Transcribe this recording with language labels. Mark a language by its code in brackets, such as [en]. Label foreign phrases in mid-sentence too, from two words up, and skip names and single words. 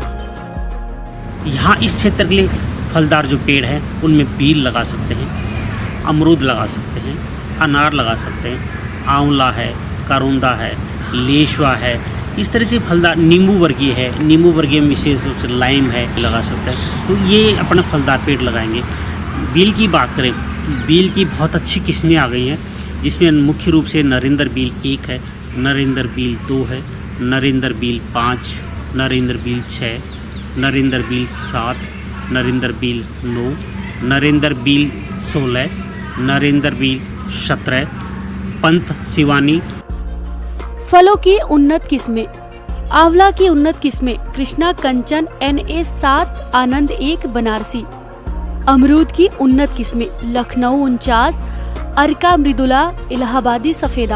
[hi] यहाँ इस क्षेत्र के लिए फलदार जो पेड़ हैं उनमें बील लगा सकते हैं, अमरूद लगा सकते हैं, अनार लगा सकते हैं, आंवला है, करोंदा है, लेशवा है। इस तरह से फलदार नींबू वर्गीय है, नींबू वर्गीय में विशेष रूप से लाइम है लगा सकते हैं। तो ये अपना फलदार पेड़ लगाएंगे। बील की बात करें, बील की बहुत अच्छी किस्में आ गई हैं, जिसमें मुख्य रूप से नरेंद्र बील 1 है, नरेंद्र बील 2 है, नरेंद्र बील 5, नरेंद्र बील 6, नरेंद्र बील 7, नरेंद्र बील 9, नरेंद्र बील 16, नरेंद्र बील 17, पंथ शिवानी। फलों की उन्नत किस्में। आंवला की उन्नत किस्में कृष्णा कंचन NA 7, आनंद 1 बनारसी। अमरूद की उन्नत किस्में लखनऊ 49, अर्का मृदुला, इलाहाबादी सफेदा।